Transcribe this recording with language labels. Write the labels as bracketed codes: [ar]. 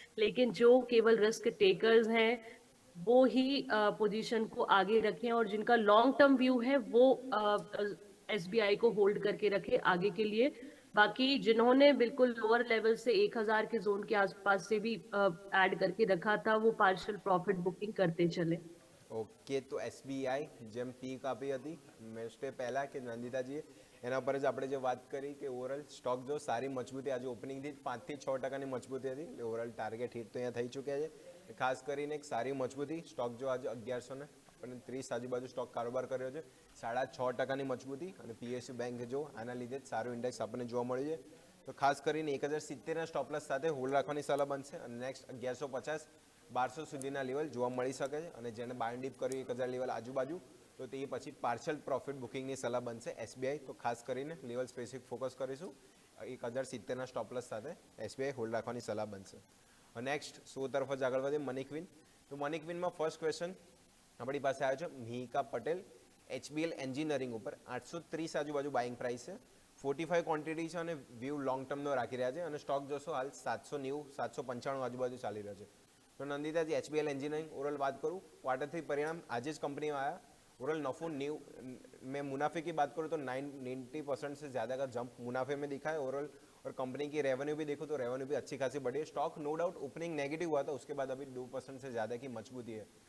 [hi] लेकिन जो केवल रिस्क टेकर्स हैं वो ही पोजीशन को आगे रखें, और जिनका लॉन्ग टर्म व्यू है वो एसबीआई को होल्ड करके रखे आगे के लिए। बाकी जिन्होंने बिल्कुल लोअर लेवल से 1000 के जोन के आसपास से भी ऐड करके रखा था वो पार्शियल प्रॉफिट बुकिंग करते चले। [gu] ઓકે તો એસબીઆઈ જેમ પીક આપી હતી મેસ્ટે પહેલાં કે નંદિતાજીએ એના પર જ આપણે જે વાત કરી કે ઓવરઓલ સ્ટોક જો સારી મજબૂતી આજે ઓપનિંગથી 5 થી 6% મજબૂતી હતી એટલે ઓવરઓલ ટાર્ગેટ હિટ તો અહીંયા થઈ ચૂક્યા છે, ખાસ કરીને એક સારી મજબૂતી સ્ટોક જો આજે 1100 ને પણ 30 આજુબાજુ સ્ટોક કારોબાર કર્યો છે, 6.5% મજબૂતી, અને પીએસયુ બેંક જો આના લીધે જ સારું ઇન્ડેક્સ આપણને જોવા મળ્યું છે. તો ખાસ કરીને 1070ના સ્ટોપલેસ સાથે હોલ્ડ રાખવાની સલાહ બનશે, અને નેક્સ્ટ 1150 1200 સુધીના લેવલ જોવા મળી શકે છે, અને જેને બાય ડીપ કર્યું 1000 લેવલ આજુબાજુ, તો તે પછી પાર્શિયલ પ્રોફિટ બુકિંગની સલાહ બનશે એસબીઆઈ. તો ખાસ કરીને લેવલ સ્પેસિફિક ફોકસ કરીશું. 1070ના સ્ટોપલેસ સાથે એસબીઆઈ હોલ્ડ રાખવાની સલાહ બનશે. નેક્સ્ટ 100 તરફ જ આગળ વધે મની ક્વીન. તો મની ક્વીનમાં ફર્સ્ટ ક્વેશ્ચન આપણી પાસે આવ્યો છે મિહિકા પટેલ એચબીએલ એન્જિનિયરિંગ ઉપર 830 આજુબાજુ બાઇંગ પ્રાઇસ છે, 45 ક્વોન્ટિટી છે, અને વ્યૂ લોંગ ટર્મનો રાખી રહ્યા છે, અને સ્ટોક જોશો હાલ 790 795 આજુબાજુ ચાલી રહ્યો છે. [hi] તો નંદિતાજી, एचबीएल इंजीनियरिंग ओवरऑल बात करूँ, क्वार्टर 3 परिणाम आज ज कंपनी में आया. ओवरऑल नफो न्यू मैं मुनाफे की बात करूँ तो 90% से ज़्यादा का जंप मुनाफे में दिखा है ओवरऑल. और कंपनी की रेवेन्यू भी देखो तो रेवेन्यू भी अच्छी खासी बढ़ी है. Stock no doubt opening negative हुआ था, उसके बाद अभी 2% से ज़्यादा की मजबूती है.